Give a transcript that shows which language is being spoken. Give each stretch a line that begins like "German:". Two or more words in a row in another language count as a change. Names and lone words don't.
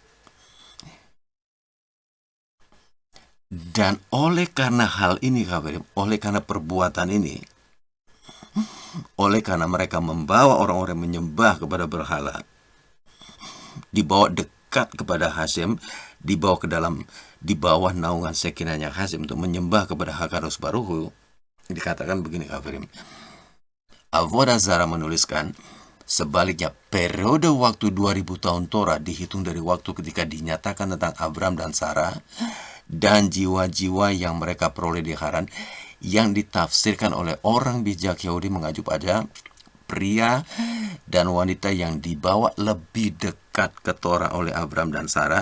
Indonesian: Dan oleh karena hal ini, oleh karena perbuatan ini, oleh karena mereka membawa orang-orang menyembah kepada berhala, dibawa dekat kepada Hashem, di bawah naungan Sekinahnya Hasim untuk menyembah kepada
Hebrew: הקדוש ברוך הוא,
Indonesian: dikatakan begini kafirim. Avodah Zarah menuliskan, sebaliknya periode waktu 2000 tahun Torah dihitung dari waktu ketika dinyatakan tentang Abram dan Sarah dan jiwa-jiwa yang mereka peroleh di Haran, yang ditafsirkan oleh orang bijak Yahudi mengacu pada pria dan wanita yang dibawa lebih dekat ke Torah oleh Abram dan Sarah.